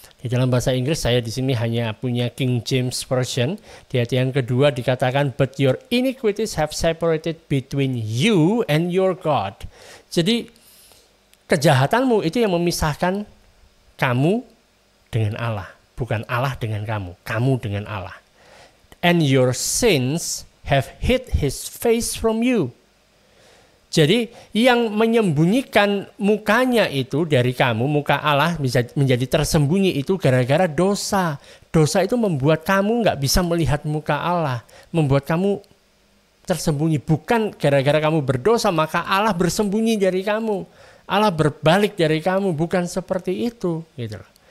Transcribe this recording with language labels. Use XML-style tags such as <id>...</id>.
<id>Di dalam bahasa Inggris saya di sini hanya punya King James Version. Di ayat yang kedua dikatakan,</id> <en>but your iniquities have separated between you and your God.</en> <id>Jadi kejahatanmu itu yang memisahkan kamu dengan Allah, bukan Allah dengan kamu dengan Allah.</id> <en>And your sins have hid his face from you.</en> <id>Jadi yang menyembunyikan mukanya itu dari kamu, muka Allah bisa menjadi tersembunyi itu gara-gara dosa. Dosa itu membuat kamu nggak bisa melihat muka Allah, membuat kamu tersembunyi. Bukan gara-gara kamu berdosa maka Allah bersembunyi dari kamu, Allah berbalik dari kamu, bukan seperti itu, gitu loh.</id>